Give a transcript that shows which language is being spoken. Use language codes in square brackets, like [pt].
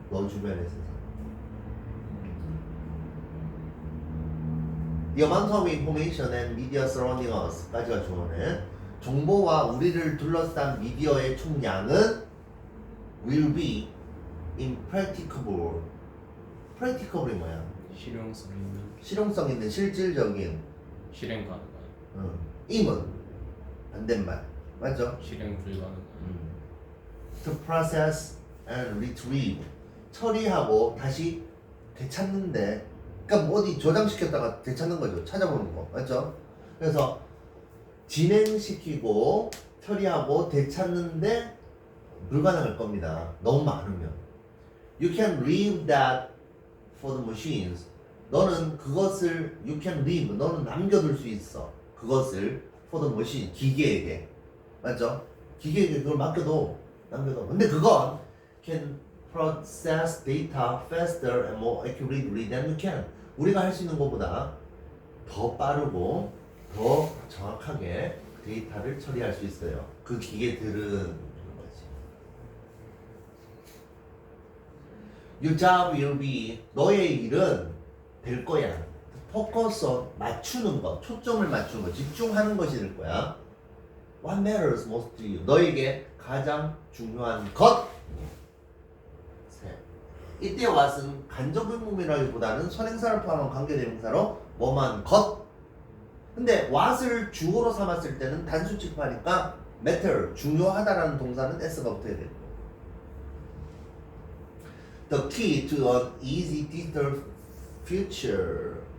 [ko] 너 주변에서 [en] The amount of information and media surrounding us [ko] 까지가 주어는 정보와 우리를 둘러싼 미디어의 총량은 [en] will be impracticable. [ko] practicable이 뭐야? 실용성 있는 실질적인 실행 가능한 임은 반대말 맞죠? 실행 불가능한 [en] To process and retrieve [ko] 처리하고 다시 되찾는데 그러니까 뭐 어디 저장시켰다가 되찾는 거죠. 찾아보는 거 맞죠? 그래서 진행시키고 처리하고 되찾는데 불가능할 겁니다. 너무 많으면 [en] You can leave that for the machines [ko] 너는 그것을 [en] you can leave [ko] 너는 남겨둘 수 있어 그것을 [en] for the machine [ko] 기계에게 맞죠? 기계에게 그걸 남겨둬 근데 그건 [en] can process data faster and more accurately than you can [ko] 우리가 할 수 있는 것보다 더 빠르고 더 정확하게 데이터를 처리할 수 있어요 그 기계들은 [en] Your job will be [ko] 너의 일은 될 거야. [en] Focus on [ko] 맞추는 것, 초점을 맞추는 것, 집중하는 것이 될 거야. [en] What matters most to you? [ko] 너에게 가장 중요한 것. 이때 what은 간접 의문이라기보다는 선행사를 포함한 관계대명사로 뭐만 것. 근데 what을 주어로 삼았을 때는 단수 취급하니까 matter 중요하다라는 동사는 s가 붙어야 돼요. [en] The key to an easy digital future.